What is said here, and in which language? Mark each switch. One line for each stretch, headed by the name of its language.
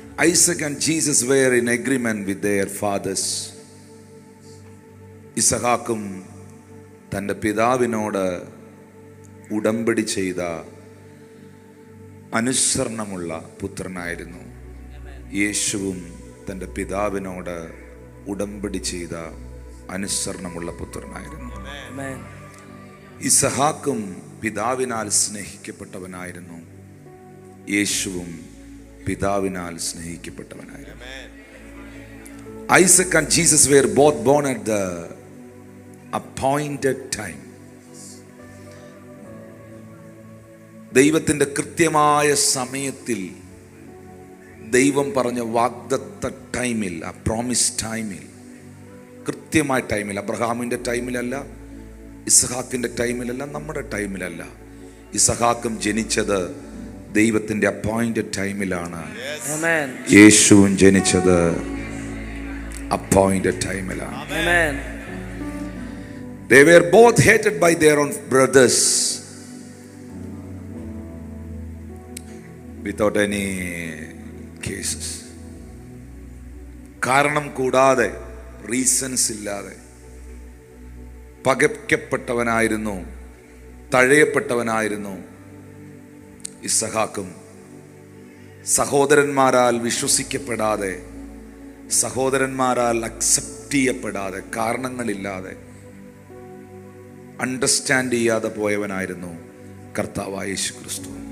English: Isaac and Jesus were in agreement with their fathers.
Malayalam: ഇസഹാക്കും തൻ്റെ പിതാവിനോട് ഉടമ്പടി ചെയ്ത അനുസരണമുള്ള പുത്രനായിരുന്നു. യേശുവും തൻ്റെ പിതാവിനോട് ഉടമ്പടി ചെയ്ത അനുസരണമുള്ള പുത്രനായിരുന്നു. ഇസഹാക്കും പിതാവിനാൽ സ്നേഹിക്കപ്പെട്ടവനായിരുന്നു, യേശുവും പിതാവിനാൽ സ്നേഹിക്കപ്പെട്ടവനായിരുന്നു.
English: Isaac and Jesus were both born at the appointed time.
Malayalam: ദൈവത്തിൻ്റെ കൃത്യമായ സമയത്തിൽ, ദൈവം പറഞ്ഞ വാഗ്ദത്ത ടൈമിൽ, ആ പ്രോമിസ് ടൈമിൽ, കൃത്യമായ ടൈമിൽ, അബ്രഹാമിൻ്റെ ടൈമിലല്ല, ഇസഹാക്കിൻ്റെ ടൈമിലല്ല, നമ്മുടെ ടൈമിലല്ല. ഇസഹാക്കും ജനിച്ചത് ദൈവത്തിൻ്റെ അപ്പോയിന്റഡ് ടൈമിലാണ്. യേശുവും ജനിച്ചത് അപ്പോയിന്റഡ് ടൈമിലാണ്.
English: They were both hated by their own brothers without any cases.
Malayalam: കാരണം കൂടാതെ, റീസൺസ് ഇല്ലാതെ പകയ്ക്കപ്പെട്ടവനായിരുന്നു, തഴയപ്പെട്ടവനായിരുന്നു ഇസഹാക്കും. സഹോദരന്മാരാൽ വിശ്വസിക്കപ്പെടാതെ, സഹോദരന്മാരാൽ അക്സെപ്റ്റ് ചെയ്യപ്പെടാതെ, കാരണങ്ങളില്ലാതെ, അണ്ടർസ്റ്റാൻഡ് ചെയ്യാതെ പോയവനായിരുന്നു കർത്താവായ യേശു ക്രിസ്തു.